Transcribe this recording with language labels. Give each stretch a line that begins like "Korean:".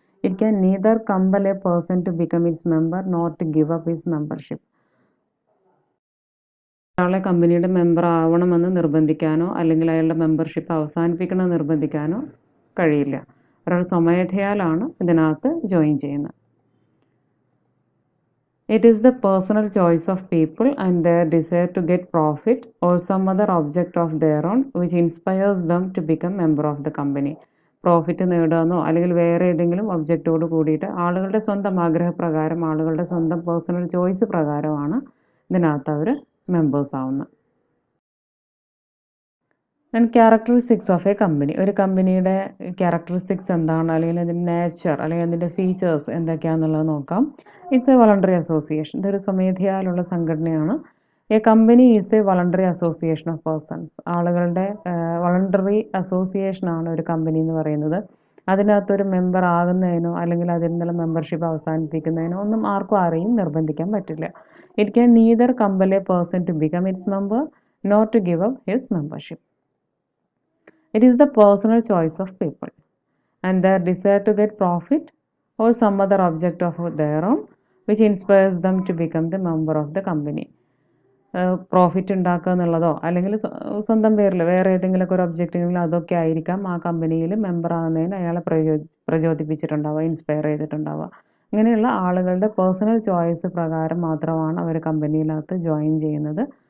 English: It can neither compel a person to become its member nor to give up his membership.
Malayalam: ഒരാളെ കമ്പനിയുടെ member ആവണമെന്ന് നിർബന്ധിക്കാനോ അല്ലെങ്കിൽ അയാളുടെ membership അവസാനിപ്പിക്കണമെന്ന് നിർബന്ധിക്കാനോ കഴിയില്ല. ഒരാൾ സ്വമേധയാലാണ് ഇതിനകത്ത് ജോയിൻ ചെയ്യുന്നത്.
English: It is the personal choice of people and their desire to get profit or some other object of their own which inspires them to become member of the company.
Malayalam: Profit നേടാനോ അല്ലെങ്കിൽ വേറെ ഏതെങ്കിലും ഒബ്ജക്റ്റോട് കൂടിയിട്ട് ആളുകളുടെ സ്വന്തം ആഗ്രഹപ്രകാരം, ആളുകളുടെ സ്വന്തം പേഴ്സണൽ ചോയ്സ് പ്രകാരമാണ് ഇതിനകത്ത് അവർ മെമ്പേഴ്സ് ആവുന്നത്.
English: And characteristics of a company.
Malayalam: ഒരു കമ്പനിയുടെ ക്യാരക്ടറിസ്റ്റിക്സ് എന്താണ്, അല്ലെങ്കിൽ അതിൻ്റെ നേച്ചർ, അല്ലെങ്കിൽ അതിൻ്റെ ഫീച്ചേഴ്സ് എന്തൊക്കെയാണെന്നുള്ളത് നോക്കാം.
English: It's a voluntary association.
Malayalam: ഇതൊരു സ്വമേധയാലുള്ള സംഘടനയാണ്.
English: A company is a voluntary association of persons.
Malayalam: ആളുകളുടെ വോളണ്ടറി അസോസിയേഷനാണ് ഒരു കമ്പനി എന്ന് പറയുന്നത്. അതിനകത്തൊരു മെമ്പർ ആകുന്നതിനോ അല്ലെങ്കിൽ അതിൽ നിന്നുള്ള മെമ്പർഷിപ്പ് അവസാനിപ്പിക്കുന്നതിനോ ഒന്നും ആർക്കും ആരെയും നിർബന്ധിക്കാൻ പറ്റില്ല.
English: It can neither compel a person to become its member nor to give up his membership. It is the personal choice of people and their desire to get profit or some other object of their own which inspires them to become the member of the company.
Malayalam: Profit ഉണ്ടാക്കുക എന്നുള്ളതോ അല്ലെങ്കിൽ സ്വന്തം പേരിൽ വേറെ ഏതെങ്കിലുമൊക്കെ ഒരു ഒബ്ജക്റ്റിനെങ്കിലും അതൊക്കെ ആയിരിക്കാം ആ കമ്പനിയിൽ മെമ്പർ ആകുന്നതിന് അയാളെ പ്രചോദിപ്പിച്ചിട്ടുണ്ടാവുക, ഇൻസ്പയർ ചെയ്തിട്ടുണ്ടാവുക. ഇങ്ങനെയുള്ള ആളുകളുടെ പേഴ്സണൽ ചോയ്സ് പ്രകാരം മാത്രമാണ് അവർ കമ്പനിയിനകത്ത് ജോയിൻ ചെയ്യുന്നത്.